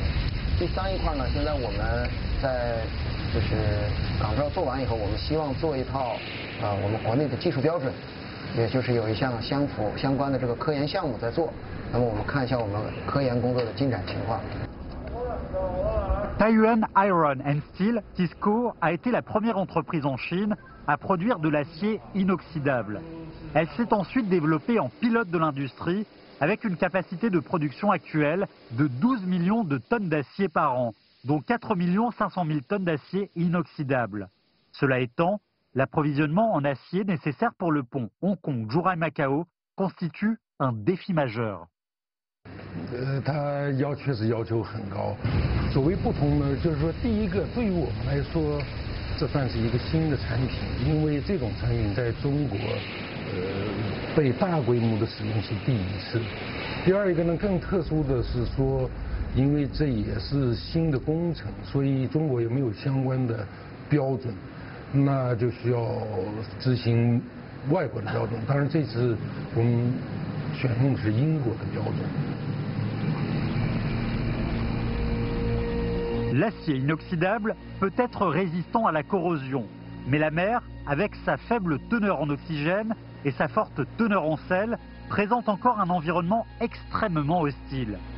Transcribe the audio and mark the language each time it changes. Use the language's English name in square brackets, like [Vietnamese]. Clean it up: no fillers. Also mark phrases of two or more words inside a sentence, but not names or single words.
[Chinese] 第3一块呢，现在我们在就是港招做完以后，我们希望做一套我们国内的技术标准，也就是有一项相关的这个科研项目在做。那么我们看一下我们科研工作的进展情况。 [French] Taiyuan Iron and Steel, TISCO, a été la première entreprise en Chine à produire de l'acier inoxydable. Elle s'est ensuite développée en pilote de l'industrie avec une capacité de production actuelle de 12 millions de tonnes d'acier par an, dont 4 500 000 tonnes d'acier inoxydable. Cela étant, l'approvisionnement en acier nécessaire pour le pont Hong Kong-Zhuhai-Macao constitue un défi majeur. [Chinese] 它确实要求很高。所谓不同呢，就是说，第一个，对于我们来说，这算是一个新的产品，因为这种产品在中国，被大规模的使用是第一次。第二一个呢，更特殊的是说，因为这也是新的工程，所以中国也没有相关的标准，那就需要执行外国的标准。当然，这次我们选用的是英国的标准。 [French] L'acier inoxydable peut être résistant à la corrosion, mais la mer, avec sa faible teneur en oxygène et sa forte teneur en sel, présente encore un environnement extrêmement hostile.